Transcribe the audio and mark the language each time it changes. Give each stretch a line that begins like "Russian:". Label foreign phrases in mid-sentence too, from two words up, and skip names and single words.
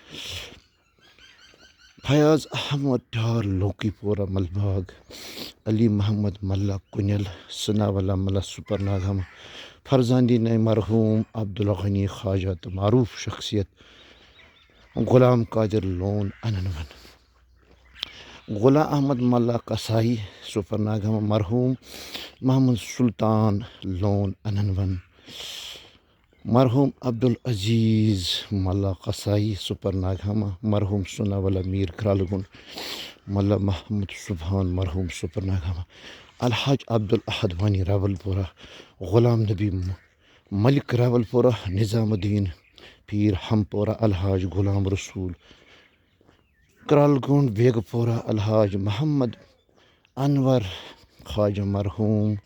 Kashmiri: فیاض احمد ڈار لوکی پورہ ملباغ علی محمد ملا کنیل ثناءاللہ ملا سُپر ناگہما فرزاندی نئے مرحوٗم عبدالغنی خواجہ تہٕ معروٗف شخصیت غلام قادر لون اننون غلام احمد ملا کسائی سُپر ناگہما مرحوٗم محمد سلطان لون اننون مرحوٗم عبدالعزیز ملا کسائی سُپر ناگہما مرحوٗم ثناءاللہ میٖر کرالہٕ گُنٛڈ ملا محمد سبحان مرحوٗم سُپر ناگہما الحاج عبدالاحد وانی راول پورہ غلام نبی ملک راول پورہ نظام الدین پیٖر ہمپورہ الحاج غلام رسول کرالہٕ گُنٛڈ بیگہٕ پورہ الحاج محمد انور خواجہ مرحوٗم